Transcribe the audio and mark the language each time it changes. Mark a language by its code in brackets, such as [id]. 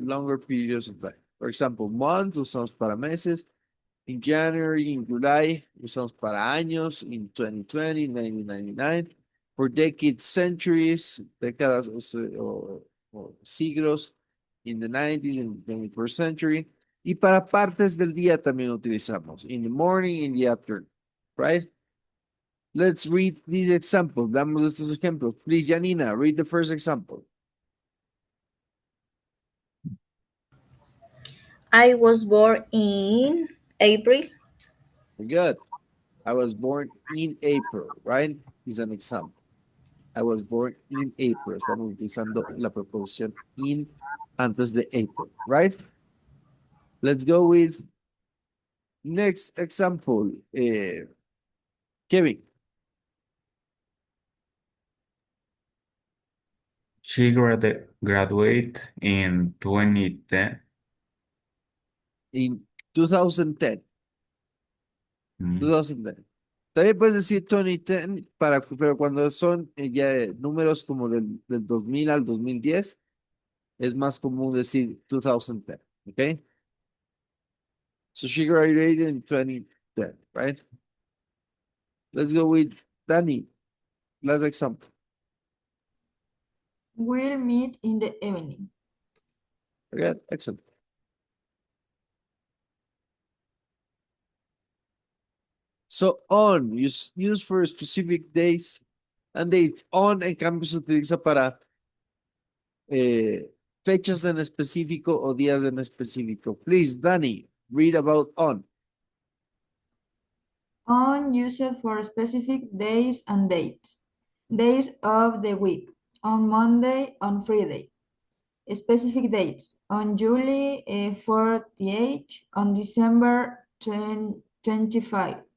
[en] Longer periods of time. For example, months [es] usamos para meses. [en] In January, in July, [es] usamos para años. [en] In 2020, 1999. For decades, centuries, [es] décadas o siglos. [en] In the 90s, in the 21st century. [es] Y para partes del día también utilizamos. [en] In the morning, in the afternoon, right? Let's read these examples. [es] Damos estos ejemplos. [en] Please, Janina, read the first example. I was born in April. Good. I was born in April, right? Is an example. I was born in April. [es] Estamos utilizando la preposición in antes de April, right? [en] Let's go with next example. Kevin. She graduated in 2010. In 2010. Mm. 2010. [es] También puedes decir 2010, pero cuando son ya números como del 2000 al 2010, es más común decir 2010, ¿ok? [en] So she graduated in 2010, right? Let's go with Danny. Last example. We'll meet in the evening. Okay, excellent. So on, use for specific days and dates. [es] On, en cambio, se utiliza para fechas en específico o días en específico. [en] Please, Danny, read about on. On used for specific days and dates. Days of the week. On Monday, on Friday. Specific dates. On July 48, on December 25.